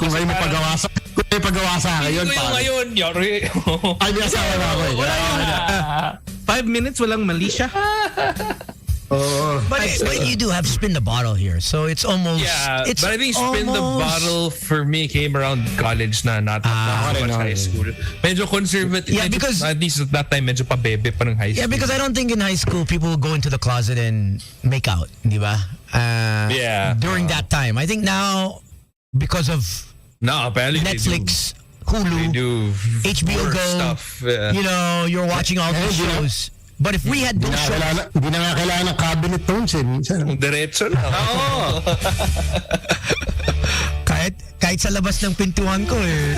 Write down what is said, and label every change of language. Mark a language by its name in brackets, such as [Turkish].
[Filipino] Kung ngayon may pagawa sa akin yun. Hindi ko yung ngayon, yari. Ay, may asawa na ako eh. Wala [English] 5 minutes, [Filipino] walang mali siya. [English] But you do have spin the bottle here, so it's almost. Yeah, it's but I think spin the bottle for me came around college na, not so much high school. [Filipino] Medyo conservative. [English] Yeah, because at least at that time, [Filipino] medyo pabebe pa ng [English] high school. Yeah, because I don't think in high school people would go into the closet and make out, [Filipino] di ba? [English] During that time, I think now because of apparently Netflix, Hulu, HBO Go, stuff. You know, you're watching all these shows. But if we had those shows... [Filipino] Hindi na nga kailangan ng cabinet tones minsan. Diretso na. Oo. kahit sa labas ng pintuan ko eh.